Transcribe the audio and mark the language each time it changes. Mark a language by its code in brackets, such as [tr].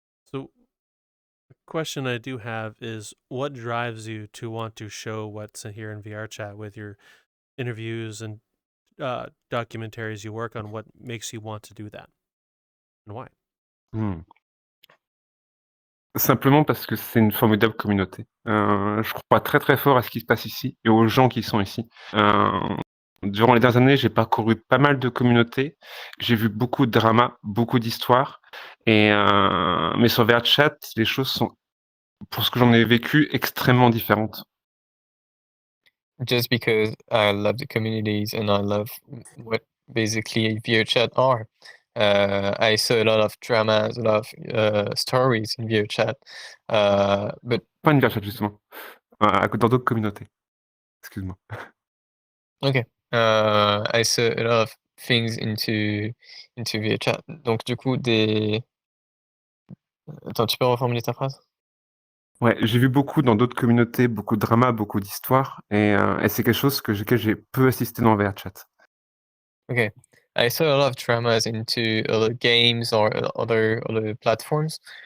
[en] So, a question I do have is, what drives you to want to show what's here in VRChat with your interviews and documentaries you work on? What makes you want to do that, and why? [fr] Simplement parce que c'est une formidable communauté. Je crois très très fort à ce qui se passe ici et aux gens qui sont ici. Durant les dernières années, j'ai parcouru pas mal de communautés. J'ai vu beaucoup de dramas, beaucoup d'histoires. Mais sur VRChat, les choses sont, pour ce que j'en ai vécu, extrêmement différentes. [en] Just because I love the communities and I love what basically VRChat are. I saw a lot of dramas, a lot of stories in VRChat, but [fr] Pas une VRChat justement, dans d'autres communautés. Excuse-moi. [en] okay. I saw a lot of things into VRChat. [fr] Donc du coup Attends, tu peux reformuler ta phrase? Ouais, j'ai vu beaucoup dans d'autres communautés, beaucoup de dramas, beaucoup d'histoires, et c'est quelque chose auquel j'ai peu assisté dans VRChat. [en] Okay. I saw a lot of dramas into other games or other platforms.